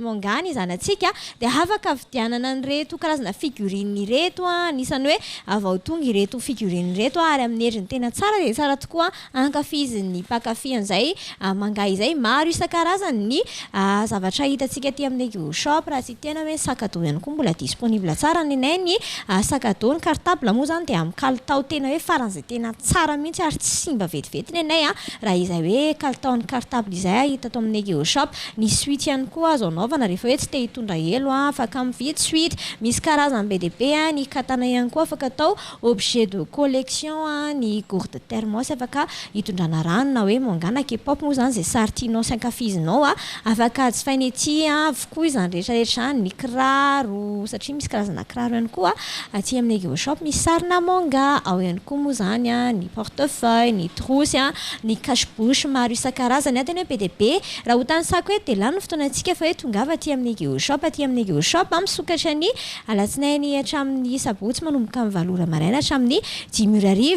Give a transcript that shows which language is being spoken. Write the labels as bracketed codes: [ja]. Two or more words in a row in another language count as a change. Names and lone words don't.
[mg] manga ny zanatsika dia afaka vidianana an'ireto karazana figurine ireto anisany hoe avao tonga ireto figurine ireto ary amin'ny endriny tena tsara dia tsara tokoa ankafizin'ny pakafy an'izay manga izay maro isan-karazany ny zavatra hitantsika aty amin'ny Egyo Shop raha tsy tena hoe sakado ihany koa mbola disponible tsara ny nay ny sakado ny cartable moa zany dia amin'ny kalitao tena hoe faran'izay tena tsara mihitsy ary tsy simba vetivety ny nay raha izay hoe kalitaon'ny cartable izay hita ato amin'ny Egyo Shop. Ny suite ihany koa azo anaovana rehefa hoe tsy te hitondra elo afaka mividy suite misy karazany be dia be ny katana ihany koa afaka atao [fr] objet de [mg] collection ny [fr] gourde thermos [mg] afaka hitondrana rano na hoe mangana K-pop moa zany izay sary tianao sy ankafizinao afaka jifaina ety avokoa izany rehetrarehetra ny kiraro satria misy karazana kiraro ihany koa aty amin'ny Egyo Shop misy sarina manga ao ihany koa moa zany ny portefeuille ny trousse ny cache-bouche maro isan-karazany tena hoe be dia be raha ho tany sako hoe dia lany fotoanantsika fa hoe tongava aty amin'ny Egyo Shop misokatra ny alatsinainy hatramin'ny sabotsy manomboka amin'ny 8 ora maraina hatramin'ny 10 ora hariva.